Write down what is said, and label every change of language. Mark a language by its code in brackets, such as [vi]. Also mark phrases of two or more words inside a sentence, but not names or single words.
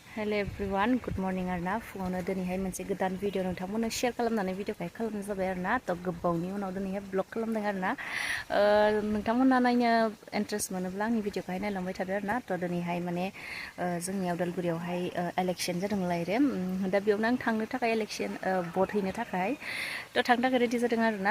[en] Hello everyone, good morning arna. [brx] Fuano dinihay moनसे गोदान भिडिअ नोंथांमोननो शेयार खालामनानै भिडिअखौ खालामनाय जाबाय arna. तो गोबावनि उनाव दिनैहाय ब्लग खालामदों arna. नोंथांमोनहा नायनो इन्ट्रेस्ट मोनोब्ला आंनि भिडिअखौहाय नायलांबाय थादो arna. तो दिनैहाय माने जोंनि उदालगुरियावहाय इलेक्शन जादोंलाय रे. दा बेयावनो आं थांनो थाखाय [en] election vote [brx] हैनो थाखाय तो थांनो थाखाय रेडि जादों arna.